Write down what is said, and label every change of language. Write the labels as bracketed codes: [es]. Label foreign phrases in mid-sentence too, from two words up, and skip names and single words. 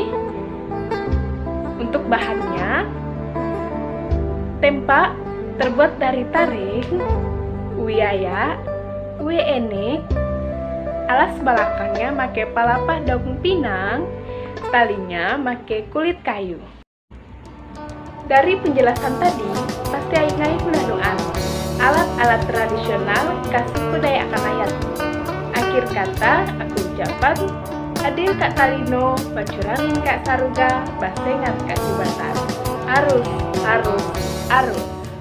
[id] Untuk bahannya, tempa terbuat dari taring, uiaya, ue enek, alas belakangnya make palapa daun pinang, talinya make kulit kayu. Dari penjelasan tadi, pasti [knx] aing-aing menanduan [id] alat-alat tradisional khas suku Dayak Kanayat. Akhir kata, aku ucapan, [knx] adil Kak Talino, bacurangin Kak Saruga, basengan Kak Jubatan. Arus, arus, arus.